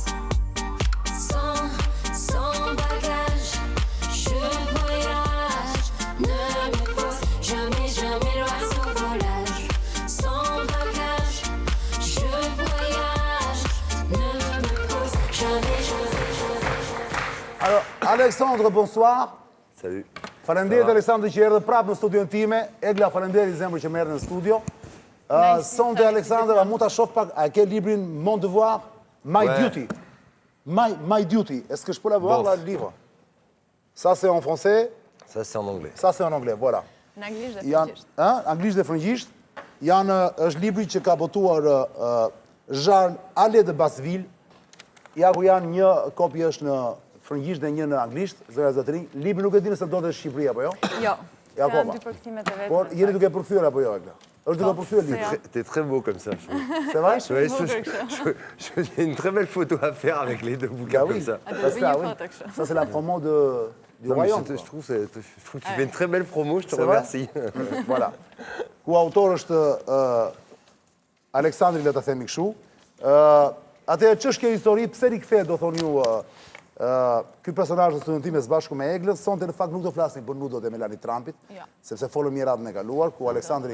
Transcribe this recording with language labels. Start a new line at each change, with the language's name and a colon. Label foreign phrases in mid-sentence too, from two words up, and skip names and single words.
French: Sans bagage, je voyage, ne me pose jamais l'oiseau volage. Sans bagage, je voyage, ne me pose jamais. Alors, Alexandre, bonsoir. Salut.
Albanian: Falenderit Alexandre që erdhe prapë në studion time. Egla, falenderit zemër që më erdhe në studio. Sonte Alexandre, a mund ta shoh pak, a ke librin Mon Devoir, My Duty. My Duty.
French: Est-ce que je peux l'avoir, là, le livre? Ça, c'est en français. Ça, c'est en anglais. Ça, c'est en anglais, voilà.
Albanian: Në anglisht dhe frëngjisht. Anglisht dhe frëngjisht. Është libri që ka botuar Charles Ale de Basseville. Ja ku janë një kopje është në frëngjisht dhe një në anglisht, zëra zotërinj. Libri nuk e di nëse do të Shqipëri apo jo? Jo. Ja, Kanë koma. dy përkthimet e Por vetme. jeni duke përkthyer apo jo, Egla? Është duke përkthyer libri.
French: T'es très beau comme ça, je trouve. C'est vrai? J'ai une très belle photo à faire avec les deux bouquins Bah comme oui. ça.
Albanian: A do
French: Parce
Albanian: bëj
French: que,
Albanian: një
French: ah oui.
Albanian: foto kështu.
French: Ça, c'est la promo du Non, mais royaume. je trouve que tu fais une très belle promo, je te C'est vrai? remercie. Voilà.
Albanian: Ku autor është Aleksandri, le ta themi kështu. Atëherë ç'është kjo histori, pse rikthehet, do thonë ju, ky personazh në studion time së bashku me Eglën, sonte në fakt nuk do flasim për nudot e Melanie Trumpit, Jo. sepse folëm një radhë në e kaluar, ku Aleksandri